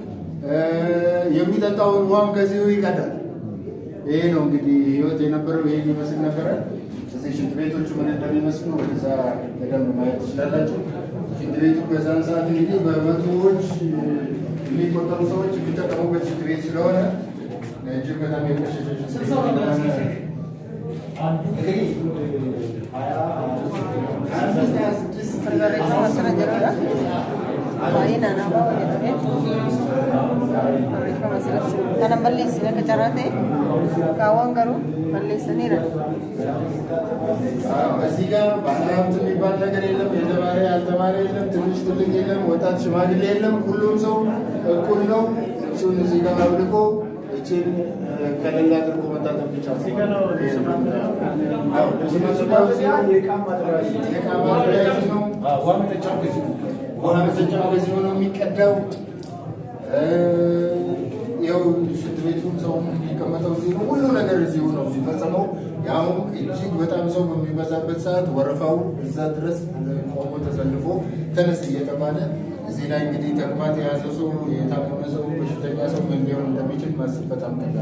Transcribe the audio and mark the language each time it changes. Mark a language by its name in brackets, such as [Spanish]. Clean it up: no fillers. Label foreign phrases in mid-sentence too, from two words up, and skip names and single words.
[Amharic] የሚጠጣውን ውሃም ከዚሁ ይቀዳል። ይሄ ነው እንግዲህ ህይወት የነበረው። ይሄን ይመስል ነበረ። እዚህ ሽንት ቤቶቹ ምን እንደሚመስሉ ወደዛ በደንብ ማየት ትችላላችሁ። ሽንት ቤቱ በዛን ሰዓት እንግዲህ በመቶዎች የሚቆጠሩ ሰዎች የሚጠቀሙበት ሽንት ቤት ስለሆነ እጅግ በጣም የቆሸሸ ሽንት ቤት [Oromo] Kana balleessine akka carraate kaawwan garuu balleessaniira. [Amharic] እዚህ ጋር ባለሀብት የሚባል ነገር የለም። የተማረ ያልተማረ የለም። ትንሽ ትልቅ የለም። ወጣት ሽማግሌ የለም። ሁሉም ሰው እኩል ነው። እሱን እዚህ ጋር አውልቆ እቺን ከሌላ አድርጎ መታጠብ ብቻ ነው። ውሃ መጠጫው በዚህ ነው የሚቀዳው። ያው ሽንት ቤቱም ሰው የሚቀመጠው እዚህ ነው። ሁሉ ነገር እዚሁ ነው የሚፈጸመው። ያው እጅግ በጣም ሰው በሚበዛበት ሰዓት ወረፋው እዛ ድረስ ቆሞ ተሰልፎ ተነስ እየተባለ እዚህ ላይ እንግዲህ ተቅማጥ የያዘ ሰው የታመመ ሰው በሽተኛ ሰው ምን ሊሆን እንደሚችል ማሰብ በጣም ቀላል።